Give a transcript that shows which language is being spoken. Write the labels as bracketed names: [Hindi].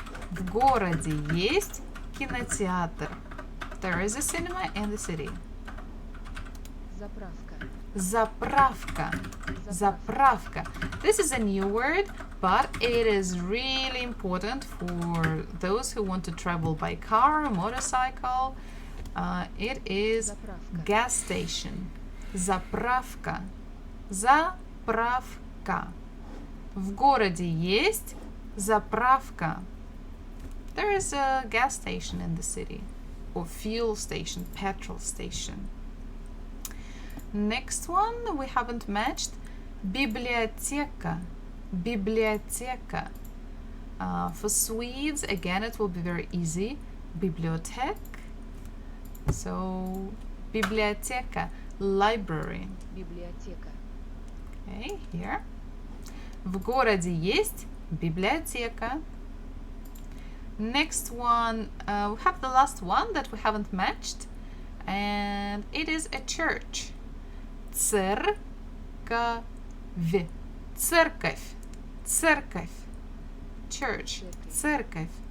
[Russian] В городе есть кинотеатр. [English] There is a cinema in the city. [Russian] Заправка. Заправка. Заправка. [English] This is a new word, but it is really important for those who want to travel by car or motorcycle. It is [Russian] Заправка. [English] gas station. Заправка. Заправка. [Russian] В городе есть заправка. [English] There is a gas station in the city, or fuel station, petrol station. Next one we haven't matched. [Russian] Библиотека. Библиотека. [English] For Swedes, again, it will be very easy. [Swedish] Bibliotek. [English] So, библиотека, library. [Russian] Библиотека. [English] Okay, here. [Russian] В городе есть библиотека. [English] Next one, we have the last one that we haven't matched, and it is a church. [Russian] Церковь. Церковь. Церковь. Church. Церковь.